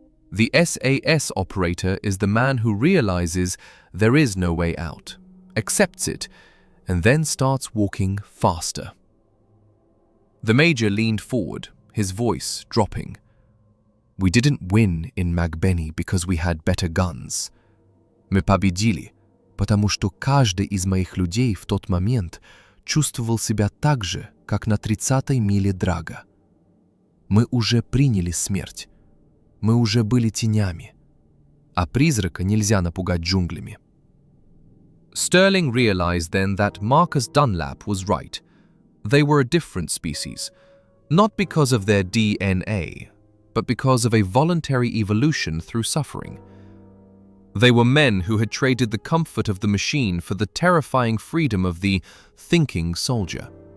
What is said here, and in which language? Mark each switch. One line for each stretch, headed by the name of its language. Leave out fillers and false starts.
English: The SAS operator is the man who realizes there is no way out, accepts it, and then starts walking faster." The Major leaned forward, his voice dropping. "We didn't win in Magbeni because we had better guns.
Russian: Мы победили, потому что каждый из моих людей в тот момент чувствовал себя так же, как на 30-й миле драга. Мы уже приняли смерть. Мы уже были тенями. А призрака нельзя напугать джунглями."
English: Sterling realized then that Marcus Dunlap was right. They were a different species, not because of their DNA, but because of a voluntary evolution through suffering. They were men who had traded the comfort of the machine for the terrifying freedom of the thinking soldier.